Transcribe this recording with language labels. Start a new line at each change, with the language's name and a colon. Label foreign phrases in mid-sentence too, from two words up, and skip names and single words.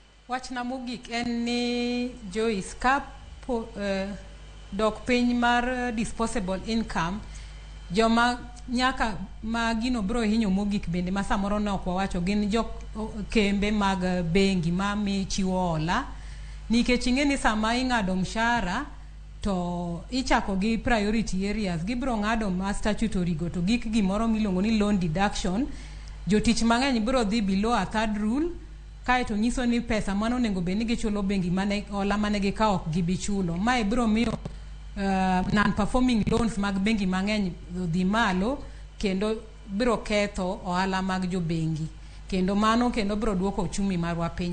Luo (Kenya and Tanzania): Wachna mogik en ni Joyce ka dok piny mar
English: disposable income
Luo (Kenya and Tanzania): joma nyaka ma gino bro hinyo mogik bende ma samoro ne ok wawacho gin jok kembe mag bengi ma mi chiwo hola nikech ing'eni sama ing'ado mshahara to ichako gi
English: priority areas
Luo (Kenya and Tanzania): gibro ng'ado ma statutory
English: go to
Luo (Kenya and Tanzania): gik gimoro miluongo ni
English: loan deduction
Luo (Kenya and Tanzania): jotich mang'eny bro dhi
English: below a third rule
Luo (Kenya and Tanzania): kae to nyiso ni pesa mano nego beni gichulo bengi mane hola mane gikawo ok gibichulo mae bro miyo
English: non performing loans
Luo (Kenya and Tanzania): mag bengi mang'eny dhi malo kendo bro ketho ohala mag jo bengi kendo mano kendo bro duoko uchumi marwa piny.